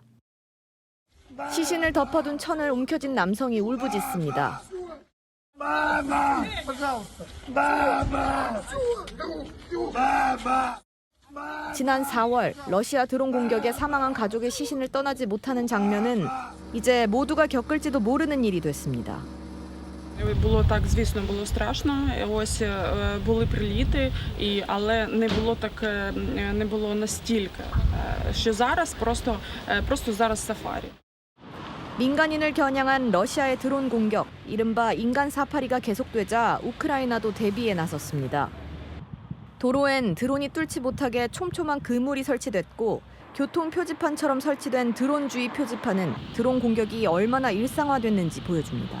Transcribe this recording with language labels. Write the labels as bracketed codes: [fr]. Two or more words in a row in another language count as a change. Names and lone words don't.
[ko] 시신을 덮어둔 천을 움켜쥔 남성이 울부짖습니다. 지난 4월 러시아 드론 공격에 사망한 가족의 시신을 떠나지 못하는 장면은 이제 모두가 겪을지도 모르는 일이 됐습니다. [uk] Було так, звісно, було страшно. Ось були приліти, але не було настільки, що зараз просто зараз сафарі. [ko] 민간인을 겨냥한 러시아의 드론 공격, 이른바 인간 사파리가 계속되자 우크라이나도 대비에 나섰습니다. 도로엔 드론이 뚫지 못하게 촘촘한 그물이 설치됐고 교통 표지판처럼 설치된 드론 주의 표지판은 드론 공격이 얼마나 일상화됐는지 보여줍니다.